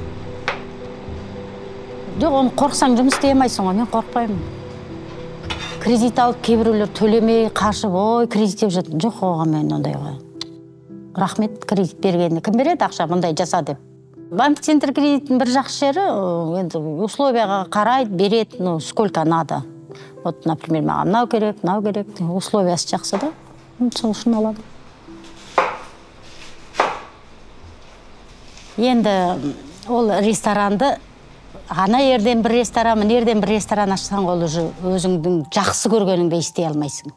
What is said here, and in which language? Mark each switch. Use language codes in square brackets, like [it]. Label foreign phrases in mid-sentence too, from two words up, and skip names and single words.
[kk] Жоқ, оны қорқсаң жұмыс істеймайсың ғой, мен қорқпаймын. Кредит алып, кейбіреулер төлемей, қашып, ой, кредит деп жатыр. Жоқ, оған мен ондайға. Рахмет, кредит бергенде. Кім береді ақша, мұндай жаса деп. Банк-центр кредиттің бір жақсы жері, енді условияға қарайды, береді, [ru] сколько надо. Вот, например, [kk] маған мынау керек, условиясы жақсы да. Сол үшін аламын. Енді ол ресторанды ана ерден бір ресторан, мына ерден бір ресторан ашсаң, ол уже өзіңдің жақсы көргеніңді істей алмайсың.